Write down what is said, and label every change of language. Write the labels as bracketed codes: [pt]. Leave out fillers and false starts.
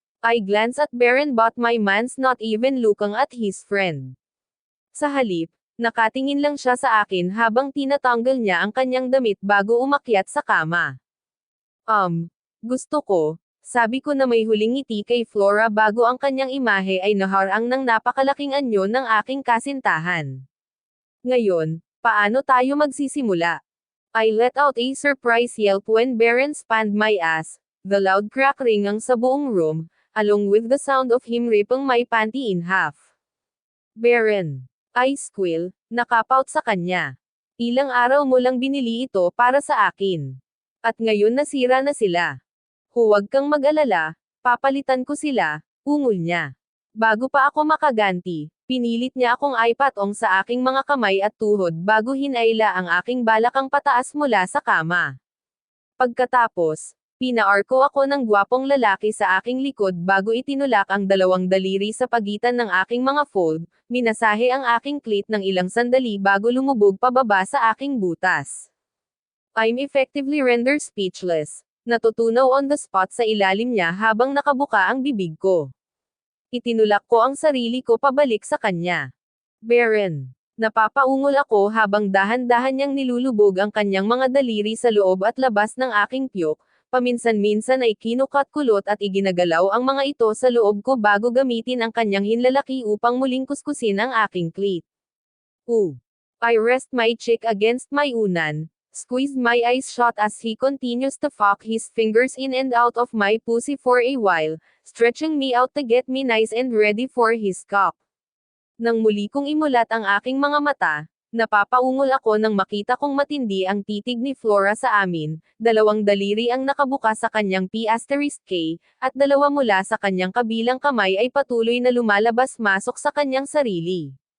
[en] I glance at Beren but my man's not even looking at his friend. [tl] Sa halip, nakatingin lang siya sa akin habang tinatanggal niya ang kanyang damit bago umakyat sa kama. Gusto ko, sabi ko na may huling ngiti kay Flora bago ang kanyang imahe ay naharang ng napakalaking anyo ng aking kasintahan. Ngayon, paano tayo magsisimula? [en] I let out a surprise yelp when Beren spanned my ass, the loud crack ringang [tl] sa buong [en] room, along with the sound of him ripping my panty in half. [tl] Beren, [en] I squeal, [tl] nakapout sa kanya. Ilang araw mo lang binili ito para sa akin. At ngayon nasira na sila. Huwag kang mag-alala, papalitan ko sila, ungol niya. Bago pa ako makaganti, pinilit niya akong ipatong sa aking mga kamay at tuhod bago hinayla ang aking balakang pataas mula sa kama. Pagkatapos, pinaarko ako ng gwapong lalaki sa aking likod bago itinulak ang 2 daliri sa pagitan ng aking mga fold, minasahe ang aking clit ng ilang sandali bago lumubog pababa sa aking butas. [en] I'm effectively rendered speechless. [tl] Natutunaw [en] on the spot [tl] sa ilalim niya habang nakabuka ang bibig ko. Itinulak ko ang sarili ko pabalik sa kanya. Beren. Napapaungol ako habang dahan-dahan niyang nilulubog ang kanyang mga daliri sa loob at labas ng aking piyok, paminsan-minsan ay kinukat-kulot at iginagalaw ang mga ito sa loob ko bago gamitin ang kanyang hinlalaki upang muling kuskusin ang aking clit. [en] I rest my cheek against my unan, squeezed my eyes shut as he continues to fuck his fingers in and out of my pussy for a while, stretching me out to get me nice and ready for his cock. [tl] Nang muli kong imulat ang aking mga mata, napapaungol ako nang makita kong matindi ang titig ni Flora sa amin, 2 daliri ang nakabuka sa kanyang P*K, at 2 mula sa kanyang kabilang kamay ay patuloy na lumalabas-masok sa kanyang sarili.